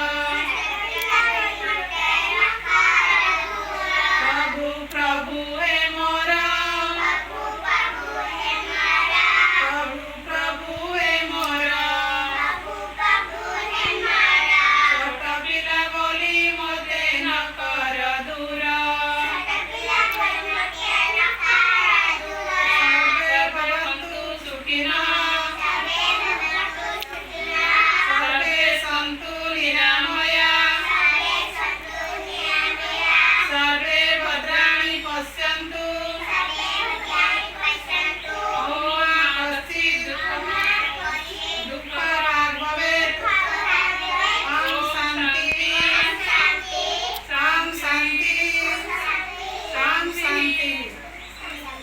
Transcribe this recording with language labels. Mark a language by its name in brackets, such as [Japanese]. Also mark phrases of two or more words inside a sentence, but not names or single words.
[Chhattisgarhi] प्रभु प्रभु हे मोर प्रभु प्रभु हे मोर छोट पिला बोली मते न कर दूर [Sanskrit] सर्वे भवन्तु सुखिनः सर्वे सन्तु निरामयाः सर्वे भद्राणि पश्यन्तु ॐ कश्चित् दुःखराग् भवेत् ॐ शान्ति